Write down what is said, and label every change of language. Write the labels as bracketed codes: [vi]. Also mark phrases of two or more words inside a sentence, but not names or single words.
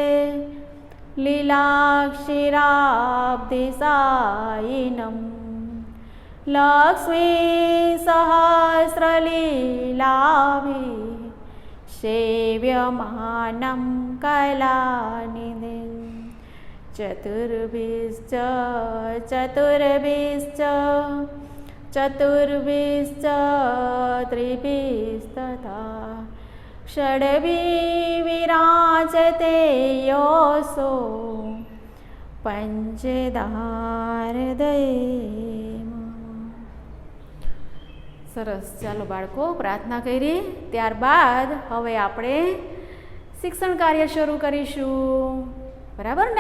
[sa] लीलाक्षीराब्धिसायिनं लक्ष्मीसहस्रलीलाभिः सेव्यमानं कलानिधिं चतुर्भिश्च त्रिभिस्तथा षड्भिः विराजते योऽसो પંચેદારદયમાં. [gu] સરસ. ચાલો બાળકો, પ્રાર્થના કરી ત્યારબાદ હવે આપણે શિક્ષણ કાર્ય શરૂ કરીશું. બરાબર ને?